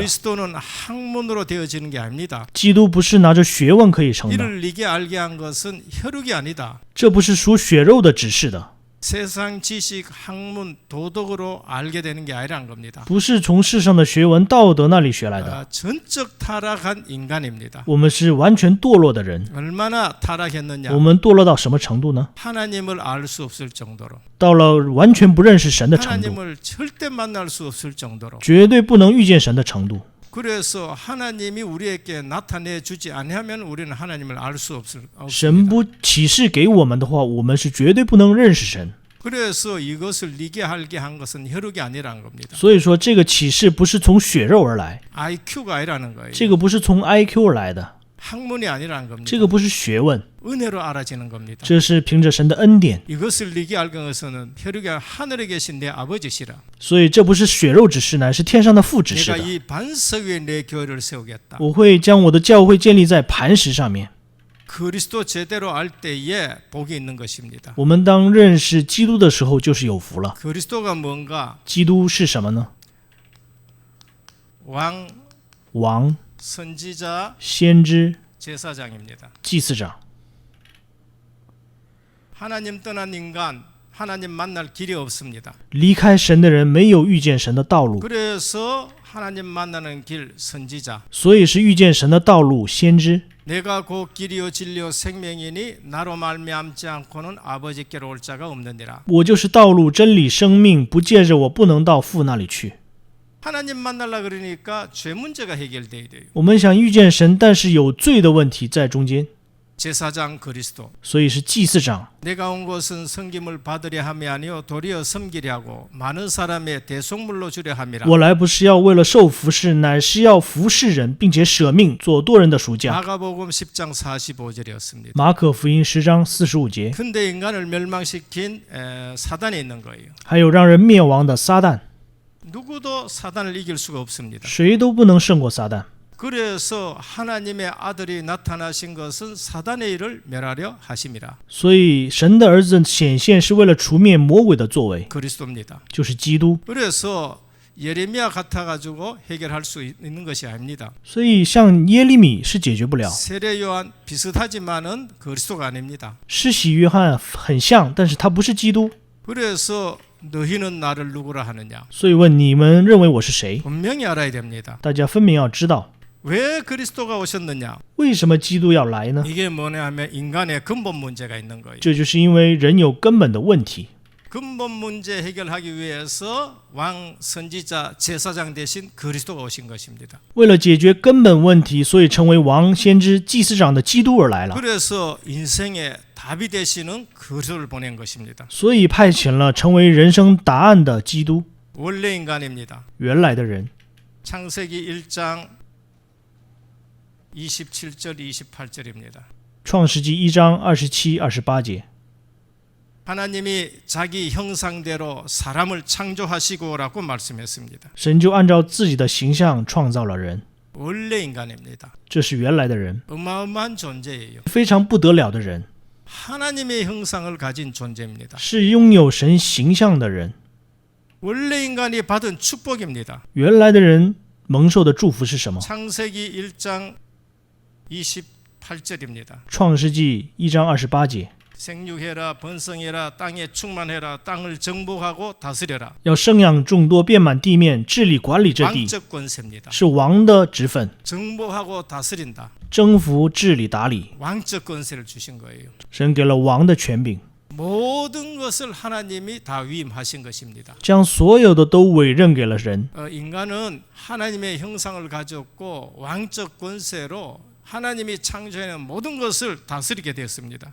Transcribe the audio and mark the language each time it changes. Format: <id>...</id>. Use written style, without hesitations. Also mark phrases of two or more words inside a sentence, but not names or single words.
<ko>그리스도는 학문으로 되어지는 게 아닙니다.</ko> <zh>基督不是拿着学问可以成的，</zh> <ko>이를 네게 알게 한 것은 혈육이 아니다.</ko> <zh>这不是属血肉的指示的，</zh> <ko>세상 지식, 학문, 도덕으로 알게 되는 게 아니란 겁니다.</ko> <zh>不是从世上的学问、道德那里学来的。</zh> <ko>전적 타락한 인간입니다.</ko> <zh>我们是完全堕落的人。</zh> <ko>얼마나 타락했느냐?</ko> <zh>我们堕落到什么程度呢？</zh> <ko>하나님을 알 수 없을 정도로,</ko> <zh>到了完全不认识神的程度，</zh> <ko>하나님을 절대 만날 수 없을 정도로.</ko> <zh>绝对不能遇见神的程度。</zh> <ko>그래서 하나님이 우리에게 나타내 주지 아니하면 우리는 하나님을 알 수</ko> <zh>神</zh> <ko>없습니다.</ko> <zh>不启示给我们的话，我们是绝对不能认识神。</zh> <ko>그래서 이것을 네게 알게 한 것은 혈육이 아니라는 겁니다.</ko> <zh>所以说，这个启示不是从血肉而来，</zh> <ko>IQ가 아니라는 거예요.</ko> <zh>这个不是从 IQ 而来的，</zh> <ko>학문이 아니라는 겁니다.</ko> <zh>这个不是学问，</zh> <ko>은혜로 알아지는 겁니다.</ko> <zh>这是凭着神的恩典。</zh> <ko>이것을 네게 알게 한 것은 혈육이 하늘에 계신 내 아버지시라.</ko> <zh>所以这不是血肉指示，乃是天上的父指示</zh> <ko>내가</ko> <zh>的。</zh> <ko>이 반석 위에 내 교회를 세우겠다.</ko> <zh>我会将我的教会建立在磐石上面。</zh> <ko>그리스도 제대로 알 때에 복이 있는 것입니다.</ko> <zh>我们当认识基督的时候，就是有福了。</zh> <ko>그리스도가 뭔가?</ko> <zh>基督是什么呢？</zh> <ko>왕,</ko> <zh>王、</zh> <ko>선지자,</ko> <zh>先知、</zh> <ko>제사장입니다.</ko> <zh>祭司长。</zh> <ko>하나님 떠난 인간, 하나님 만날 길이 없습니다.</ko> <zh>离开神的人没有遇见神的道路，</zh> <ko>그래서 하나님 만나는 길 선지자.</ko> <zh>所以是遇见神的道路先知。</zh> <ko>내가 곧 길이요 진리요 생명이니 나로 말미암지 않고는 아버지께로 올 자가 없느니라.</ko> <zh>我就是道路、真理、生命，不借着我不能到父那里去。</zh> <ko>하나님 만나려 그러니까 죄 문제가 해결돼야 돼요.</ko> <zh>我们想遇见神，但是有罪的问题在中间，</zh> <ko>제사장 그리스도.</ko> <zh>所以是祭司长。</zh> <ko>내가 온 것은 섬김을 받으려 함이 아니요 도리어 섬기려 하고 많은 사람의 대속물로 주려 함이라.</ko> <zh>我来不是要为了受服侍，乃是要服侍人，并且舍命做多人的赎价。</zh> <ko>마가복음 10장 45절이었습니다.</ko> <zh>马可福音10章45节。</zh> <ko>근데 인간을 멸망시킨 사단이 있는 거예요.</ko> <zh>还有让人灭亡的撒旦，</zh> <ko>누구도 사단을 이길 수가 없습니다.</ko> <zh>谁都不能胜过撒旦。</zh> <ko>그래서 하나님의 아들이 나타나신 것은 사단의 일을 멸하려 하심이라.</ko> <zh>所以神的儿子显现是为了除灭魔鬼的作为，</zh> <ko>그리스도입니다.</ko> <zh>就是基督。</zh> <ko>그래서 예레미야 같아가지고 해결할 수 있는 것이 아닙니다.</ko> <zh>所以像耶利米是解决不了，</zh> <ko>세례 요한 비슷하지만은 그리스도가 아닙니다.</ko> <zh>施洗约翰很像，但是他不是基督。</zh> <ko>그래서 너희는 나를 누구라 하느냐?</ko> <zh>所以问你们认为我是谁？</zh> <ko>분명히 알아야 됩니다.</ko> <zh>大家分明要知道，</zh> <ko>왜 그리스도가 오셨느냐?</ko> <zh>为什么基督要来呢？</zh> <ko>이게 뭐냐 하면 인간의 근본 문제가 있는 거예요.</ko> <zh>这就是因为人有根本的问题。</zh> <ko>근본 문제 해결하기 위해서 왕, 선지자, 제사장 대신 그리스도가 오신 것입니다.</ko> <zh>为了解决根本问题，所以成为王、先知、祭司长的基督而来了。</zh> <ko>그래서 인생의 답이 되시는 그리스도를 보낸 것입니다.</ko> <zh>所以派遣了成为人生答案的基督，</zh> <ko>원래 인간입니다.</ko> <zh>原来的人。</zh> <ko>창세기 1장 27절 28절입니다.</ko> <zh>创世纪1章27、28节。</zh> <ko>하나님이 자기 형상대로 사람을 창조하시고라고 말씀했습니다.</ko> <zh>神就按照自己的形象创造了人。</zh> <ko>원래 인간입니다.</ko> <zh>这是原来的人，</zh> <ko>어마어마한 존재예요.</ko> <zh>非常不得了的人，</zh> <ko>하나님의 형상을 가진 존재입니다.</ko> <zh>是拥有神形象的人。</zh> <ko>원래 인간이 받은 축복입니다.</ko> <zh>原来的人蒙受的祝福是什么？</zh> <ko>창세기 1장 28절입니다.</ko> <zh>创世纪1章28节，</zh> <ko>생육해라 번성해라 땅에 충만해라 땅을 정복하고 다스려라.</ko> <zh>要生养众多，遍满地面，治理管理这地，</zh> <ko>왕적 권세입니다.</ko> <zh>是王的职分，</zh> <ko>정복하고 다스린다.</ko> <zh>征服、治理、打理。</zh> <ko>왕적 권세를 주신 거예요.</ko> <zh>神给了王的权柄，</zh> <ko>모든 것을 하나님이 다 위임하신 것입니다.</ko> <zh>将所有的都委任给了人。</zh> <ko>인간은 하나님의 형상을 가졌고 왕적 권세로 하나님이 창조해낸 모든 것을 다스리게 되었습니다.</ko>